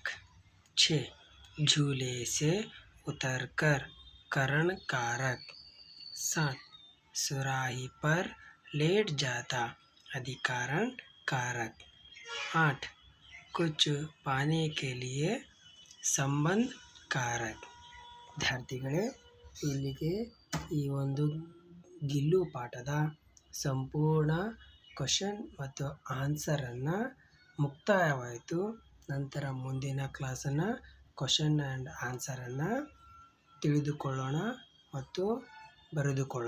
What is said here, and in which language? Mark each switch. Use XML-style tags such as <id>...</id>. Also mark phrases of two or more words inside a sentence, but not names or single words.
<hi>6. झूले से उतरकर, करण कारक. 7. सुराही पर लेट जाता, अधिकरण कारक. 8. कुछ पाने के लिए संबंध कारक.</hi> <kn>ವಿದ್ಯಾರ್ಥಿಗಳೇ, ಇಲ್ಲಿಗೆ ಈ ಒಂದು ಗಿಲ್ಲು ಪಾಠದ ಸಂಪೂರ್ಣ ಕ್ವಶನ್ ಮತ್ತು ಆನ್ಸರನ್ನು ಮುಕ್ತಾಯವಾಯಿತು. ನಂತರ ಮುಂದಿನ ಕ್ಲಾಸನ್ನು</kn> <en>question and answerನ್ನು</en> <kn>ತಿಳಿದುಕೊಳ್ಳೋಣ ಮತ್ತು ಬರೆದುಕೊಳ್ಳೋಣ.</kn>